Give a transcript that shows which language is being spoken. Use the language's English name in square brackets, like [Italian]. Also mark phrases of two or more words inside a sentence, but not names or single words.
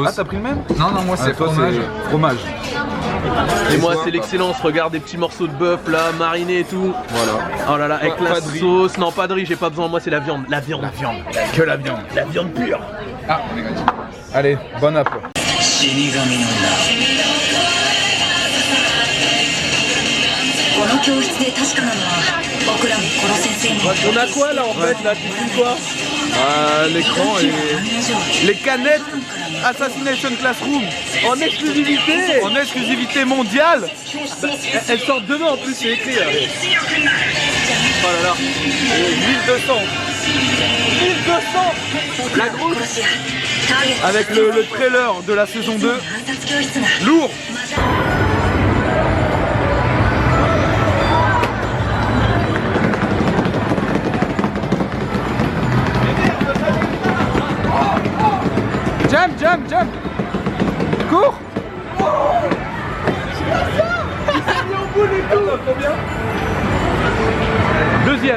[French] ah, t'as pris le même? Non, non, moi c'est fromage. Fromage. Et moi c'est l'excellence, regarde des petits morceaux de bœuf là, marinés et tout. Voilà. Oh là là, avec Pas la de riz. sauce, non pas de riz, j'ai pas besoin, moi c'est la viande. La viande. Que la viande. La viande pure. Ah, on est gratuit. Allez, bon app. [Japanese] この教室で確かなのは僕らもこの先生に [French] On a quoi là en fait là, tu filmes quoi? L'écran et les canettes Assassination Classroom En exclusivité. en exclusivité mondiale. Elles sortent demain en plus, c'est écrit là. Oh là là. 1200 1200. La grosse. [Japanese] ターゲット [French] avec le trailer de la saison 2. [Japanese] 暗殺教室が [French] Lourd. [English] Jump, jump, jump. [French] Cours. Deuxième.